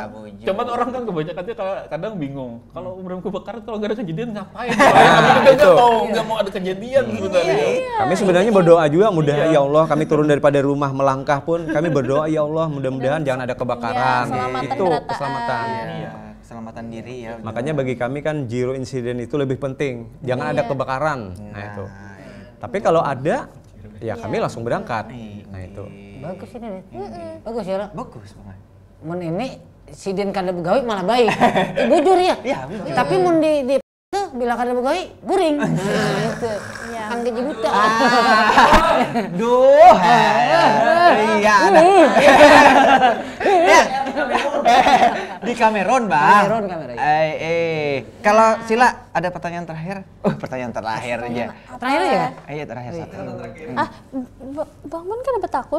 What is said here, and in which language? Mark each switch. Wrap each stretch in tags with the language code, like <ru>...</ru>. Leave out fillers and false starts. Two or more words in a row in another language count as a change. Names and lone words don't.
<id>Cuman orang kan kebanyakan dia kadang bingung. Kalau umurnya kebakaran kalau nggak ada kejadian ngapain? Kami juga nggak mau ada kejadian sebenarnya. Kami sebenarnya berdoa juga mudah ya Allah kami turun daripada rumah melangkah pun kami berdoa ya Allah mudah-mudahan jangan ada kebakaran. Keselamatan Itu berataan. keselamatan. Iya, keselamatan diri ya. Makanya bagi kami kan</id> <en>zero incident</en> <id>itu lebih penting. Jangan ada kebakaran. Nah itu. Tapi kalau ada ya kami langsung berangkat. Nah itu. Bagus ini deh. Bagus ya lah. Bagus banget.</id> <bjn>Mun ini si Din kada begawi malah baik. Bujur ya. Iya, bujur. Tapi mun di tuh bila kada begawi guring.</bjn> <id>Nah itu. Iya. Kan gaji buta. Duh. Iya. Ya. Di Kamerun, Bang. Kamera. Kalau Sila ada pertanyaan terakhir? Pertanyaan terakhir aja. Terakhir aja kan? Iya, terakhir satu. Bang Mon kan dapat akun.</id>